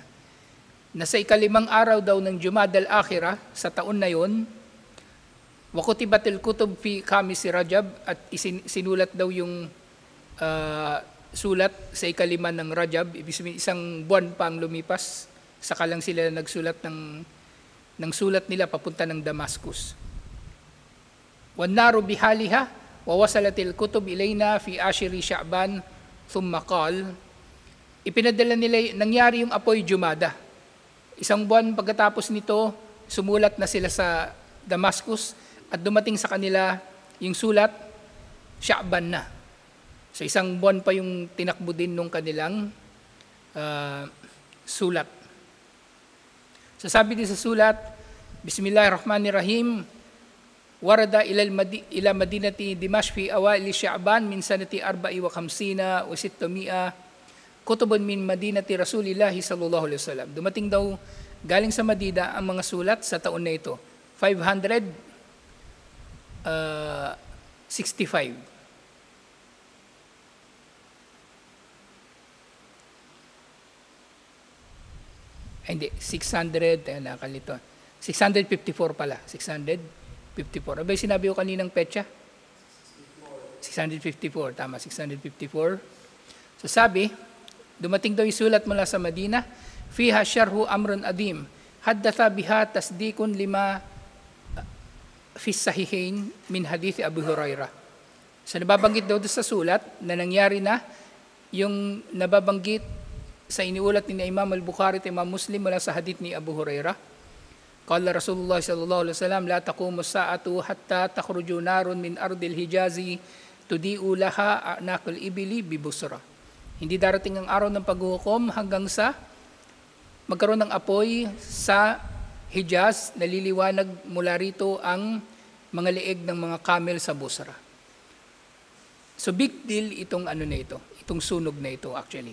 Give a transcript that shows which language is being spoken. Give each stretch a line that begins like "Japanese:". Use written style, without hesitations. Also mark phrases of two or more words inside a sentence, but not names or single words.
Filipino: Na sa ikalimang araw daw ng Jumad al-Akhira, sa taon na yon,
Arabic: وكتبت الكتب في خامس رجب,
Filipino: at sinulat daw yung sulat sa ikalima ng Rajab, ibig sabihin isang buwan pang lumipas, saka lang sila nagsulat ng sulat nila papunta ng Damascus.
Arabic: والنار بحالها، ووصلت الكتب إلينا في عاشر شعبان، ثم قال,
Filipino: ipinadala nila, nangyari yung apoy Jumada. Isang buwan pagkatapos nito, sumulat na sila sa Damascus at dumating sa kanila yung sulat, Sha'ban na. So isang buwan pa yung tinakbo din nung kanilang sulat. So sabi din sa sulat,
Arabic: بسم الله الرحمن الرحيم, ورد إلى مدينة دمشق في أوائل شعبان من سنة 54 و600 كتب من مدينة رسول الله صلى الله عليه وسلم.
Filipino: Dumating daw galing sa Madina ang mga sulat sa taon na ito, 565. Hindi, 600, nakalito. 654 pala, 654. Abay, sinabi ko kaninang petsa? 654, tama, 654. So sabi, dumating daw yung sulat mula sa Madina,
Arabic: فيها شرح أمر عظيم حدث بها تصديق لما في الصحيحين من حديث أبي هريرة.
Filipino: So nababanggit daw sa sulat na nangyari na yung nababanggit sa iniulat ni Imam al-Bukhari at Imam Muslim mula sa hadith ni Abu Hurairah.
Arabic: قال رسول الله صلى الله عليه وسلم لا تقوم الساعة حتى تخرج نار من أرض الحجاز تضيء لها أعناق الإبل ببصرى.
Filipino: Hindi darating ang araw ng paghuhukom hanggang sa magkaroon ng apoy sa Hijaz, naliliwanag mula rito ang mga leeg ng mga camel sa Busra. So
English: big deal
Filipino: itong ano na ito, itong sunog na ito actually.